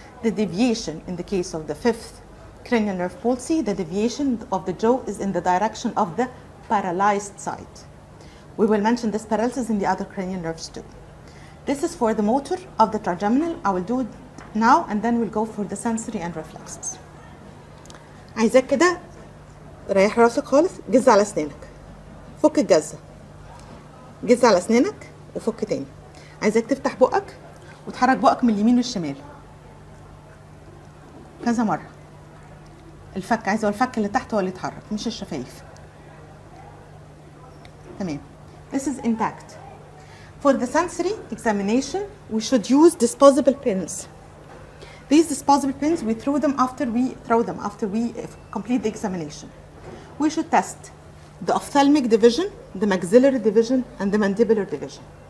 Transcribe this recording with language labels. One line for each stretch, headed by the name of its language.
English: The deviation in the case of the fifth cranial nerve palsy, the deviation of the jaw is in the direction of the paralyzed side. We will mention this paralysis in the other cranial nerves too. This is for the motor of the trigeminal. I will do it now and then we'll go for the sensory and reflexes.
Arabic: عايزاك كده ريح راسك خالص، جز على اسنانك، فك الجزة، جز على اسنانك وفك تاني. عايزاك تفتح بقك وتحرك بقك من اليمين والشمال كذا مرة. الفك، عايزة الفك اللي تحت هو اللي يتحرك مش الشفايف. تمام.
English: This is intact. For the sensory examination, we should use disposable pins. These disposable pins, we throw them after we complete the examination. We should test the ophthalmic division, the maxillary division, and the mandibular division.